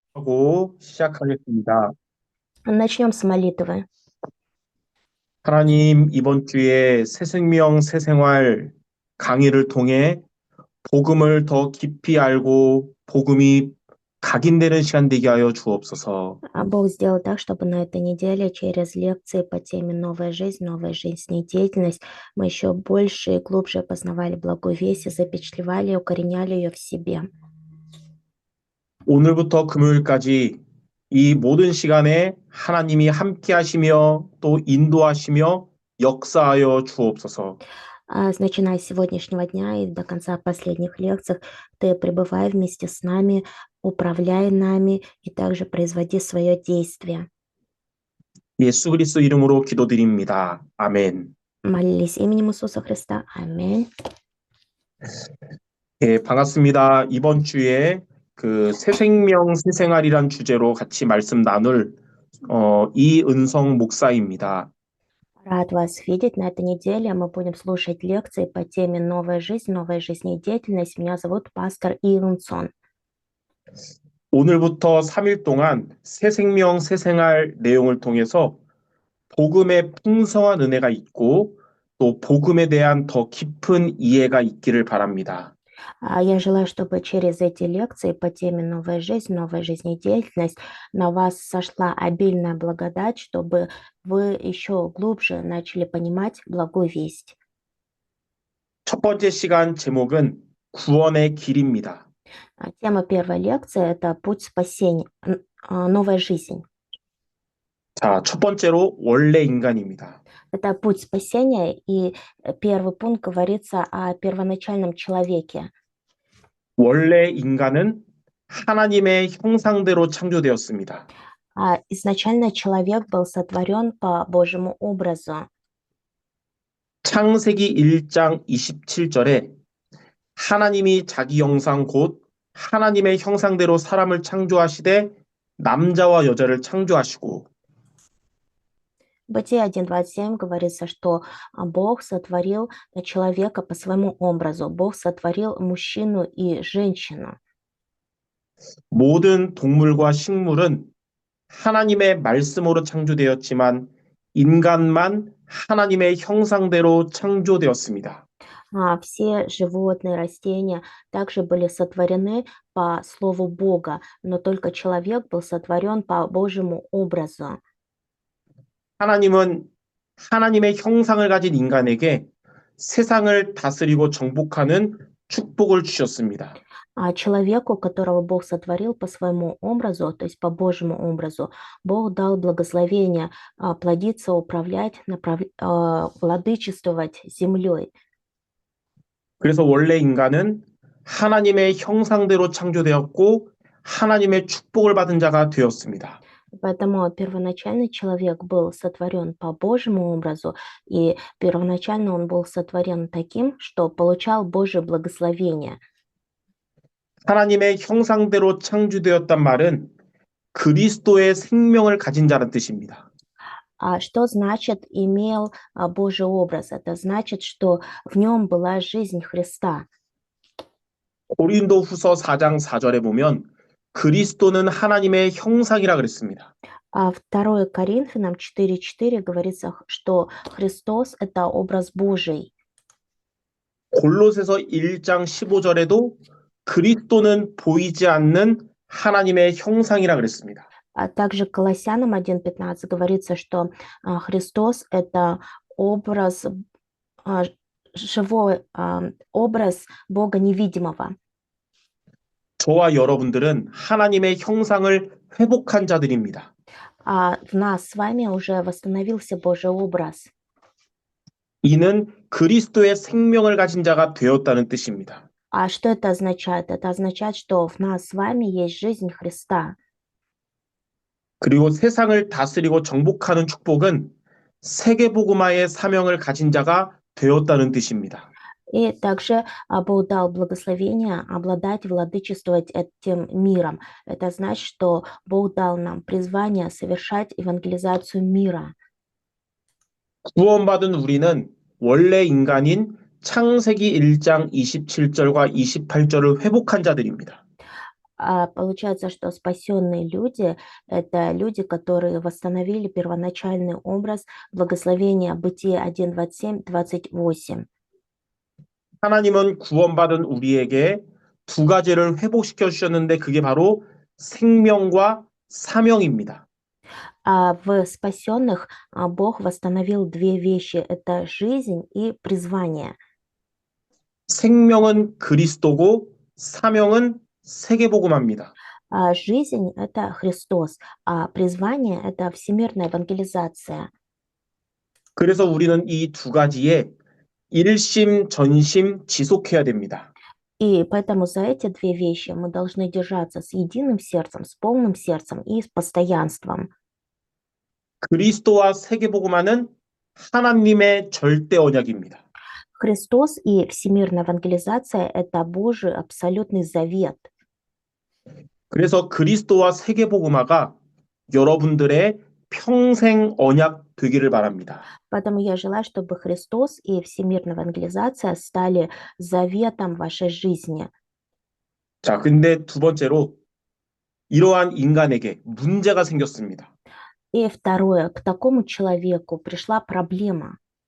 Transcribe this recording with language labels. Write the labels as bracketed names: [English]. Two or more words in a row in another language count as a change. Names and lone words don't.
[Korean] 하고 시작하겠습니다. [Russian] Начнем с молитвы. [Korean] 하나님, 이번 주에 새생명, 새생활 강의를 통해 복음을 더 깊이 알고 복음이 각인되는 시간 되게 하여 주옵소서. [Russian] Бог сделал так, чтобы на этой неделе через лекции по теме новая жизнедеятельность» мы еще больше и глубже познавали благую весть и запечатлевали, укореняли ее в себе. [Korean] 오늘부터 금요일까지 이 모든 시간에 하나님이 함께 하시며 또 인도하시며 역사하여 주옵소서. [Russian] Начиная с сегодняшнего дня и до конца последних лекций, ты пребывай вместе с нами, управляй нами и также производи свое действие. [Korean] 예수 그리스도 이름으로 기도드립니다. 아멘. [Russian] Молились именем Иисуса Христа. Аминь. [Korean] 예, 반갑습니다. 이번 주에 그 새생명, 새생활이란 주제로 같이 말씀 나눌 이은성 목사입니다. [Russian] Рад вас видеть на этой неделе. Мы будем слушать лекции по теме новая жизнедеятельность». Меня зовут пастор Илнсон. [Korean] 오늘부터 3일 동안 새생명, 새생활 내용을 통해서 복음의 풍성한 은혜가 있고 또 복음에 대한 더 깊은 이해가 있기를 바랍니다. [Russian] Я желаю, чтобы через эти лекции по теме новая жизнедеятельность» на вас сошла обильная благодать, чтобы вы еще глубже начали понимать благую весть. [Korean] 첫 번째 시간 제목은 구원의 길입니다. [Russian] Тема первой лекции– это «Путь спасения», «Новая жизнь». [Korean] 자, 첫 번째로 원래 인간입니다. [Russian] Это путь спасения, и первый пункт говорится о первоначальном человеке. [Korean] 원래 인간은 하나님의 형상대로 창조되었습니다. [Russian] Изначально человек был сотворен по Божьему образу. [Korean] 창세기 1장 27절에 하나님이 자기 형상 곧 하나님의 형상대로 사람을 창조하시되 남자와 여자를 창조하시고 [Russian] Бытие 1:27 говорится, что Бог сотворил человека по своему образу. Бог сотворил мужчину и женщину. [Korean] 모든 동물과 식물은 하나님의 말씀으로 창조되었지만 인간만 하나님의 형상대로 창조되었습니다. [Russian] Все животные, растения также были сотворены по слову Бога, но только человек был сотворен по Божьему образу. [Korean] 하나님은 하나님의 형상을 가진 인간에게 세상을 다스리고 정복하는 축복을 주셨습니다. [Russian] Человеку, которого Бог сотворил по своему образу, то есть по Божьему образу, Бог дал благословение плодиться, управлять, владычествовать землей. [Korean] 그래서 원래 인간은 하나님의 형상대로 창조되었고 하나님의 축복을 받은 자가 되었습니다. [Russian] Поэтому первоначальный человек был сотворен по Божьему образу, и первоначально он был сотворен таким, что получал Божье благословение. [Korean] 하나님의 형상대로 창조되었단 말은 그리스도의 생명을 가진 자란 뜻입니다. [Russian] Что значит имел Божий образ? Это значит, что в нем была жизнь Христа. [Korean] 고린도후서 4장 4절에 보면 그리스도는 하나님의 형상이라 그랬습니다. [Russian] 2 Коринфянам 4:4 говорится, что Христос– это образ Божий. [Korean] 골로새서 1장 15절에도 그리스도는 보이지 않는 하나님의 형상이라 그랬습니다. [Russian] Также Колоссянам 1:15 говорится, что Христос– это образ, живой образ Бога невидимого. [Korean] 저와 여러분들은 하나님의 형상을 회복한 자들입니다. [Russian] В нас с вами уже восстановился Божий образ. [Korean] 이는 그리스도의 생명을 가진 자가 되었다는 뜻입니다. [Russian] Что это означает? Это означает, что в нас с вами есть жизнь Христа. [Korean] 그리고 세상을 다스리고 정복하는 축복은 세계복음화의 사명을 가진 자가 되었다는 뜻입니다. [Russian] И также Бог дал благословение обладать, владычествовать этим миром. Это значит, что Бог дал нам призвание совершать евангелизацию мира. [Korean] 구원받은 우리는 원래 인간인 창세기 1장 27절과 28절을 회복한 자들입니다. [Russian] Получается, что спасенные люди– это люди, которые восстановили первоначальный образ благословения Бытие 1, 27, 28. [Korean] 하나님은 구원받은 우리에게 두 가지를 회복시켜 주셨는데 그게 바로 생명과 사명입니다. [Russian] В спасенных Бог восстановил две вещи– это жизнь и призвание. [Korean] 생명은 그리스도고 사명은 세계복음화입니다. [Russian] Жизнь– это Христос, а призвание– это всемирная евангелизация. [Korean] 그래서 우리는 이 두 가지에 일심 전심 지속해야 됩니다. [Russian] И поэтому за эти две вещи мы должны держаться с единым сердцем, с полным сердцем и с постоянством. [Korean] 그리스도와 세계복음화는 하나님의 절대 언약입니다. [Russian] Христос и всемирная евангелизация– это Божий абсолютный завет. [Korean] 그래서 그리스도와 세계복음화가 여러분들의 평생 언약 되기를 바랍니다. [Russian] Поэтому я желаю, чтобы Христос и всемирная евангелизация стали заветом вашей жизни. [Korean] 자, 근데 두 번째로 이러한 인간에게 문제가 생겼습니다. [Russian] И второе, к такому человеку пришла проблема.